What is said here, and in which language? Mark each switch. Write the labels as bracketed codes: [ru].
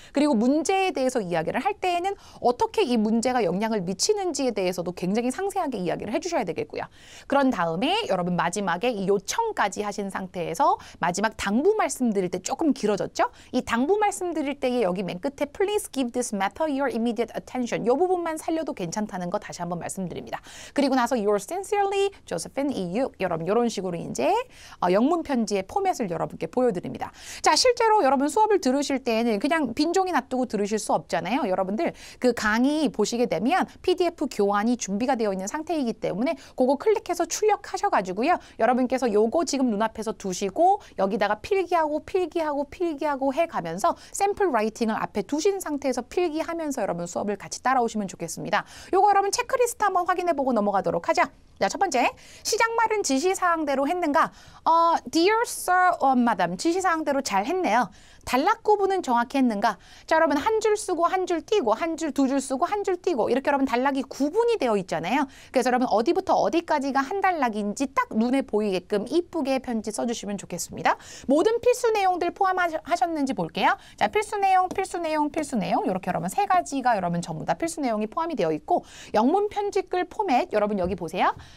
[ko] 그리고 문제에 대해서 이야기를 할 때에는 어떻게 이 문제가 영향을 미치는지에 대해서도 굉장히 상세하게 이야기를 해주셔야 되겠고요. 그런 다음에 여러분 마지막에 이 요청까지 하신 상태에서 마지막 당부 말씀드릴 때 조금 길어졌죠? 이 당부 말씀드릴 때에 여기 맨 끝에 [en] Please give this matter your immediate attention [ko] 이 부분만 살려도 괜찮다는 거 다시 한번 말씀드립니다. 그리고 나서 [en] Yours sincerely, [ko] Josephine E.U. 여러분 이런 식으로 이제 영문 편지의 포맷을 여러분께 보여드립니다. 자 실제로 여러분 수업을 들으실 때에는 그냥 빈종이 놔두고 들으실 수 없잖아요. 여러분들 그 강의 보시게 되면 PDF 교환이 준비가 되어 있는 상태이기 때문에 그거 클릭해서 출력하셔가지고요. 여러분께서 요거 지금 눈앞에서 두시고 여기다가 필기하고 해가면서 샘플 라이팅을 앞에 두신 상태에서 필기하면서 여러분 수업을 같이 따라오시면 좋겠습니다. 요거 여러분 체크리스트 한번 확인해보고 넘어가도록 하죠. 자, 첫 번째, 시작 말은 지시사항대로 했는가? [en] Dear Sir or Madam, [ko] 지시사항대로 잘 했네요. 단락 구분은 정확히 했는가? 자, 여러분 한 줄 쓰고 한 줄 띄고 한 줄 두 줄 쓰고 한 줄 띄고 이렇게 여러분 단락이 구분이 되어 있잖아요. 그래서 여러분 어디부터 어디까지가 한 단락인지 딱 눈에 보이게끔 이쁘게 편지 써주시면 좋겠습니다. 모든 필수 내용들 포함하셨는지 볼게요. 자, 필수 내용 이렇게 여러분 세 가지가 여러분 전부 다 필수 내용이 포함이 되어 있고 영문 편지글 포맷 여러분 여기 보세요.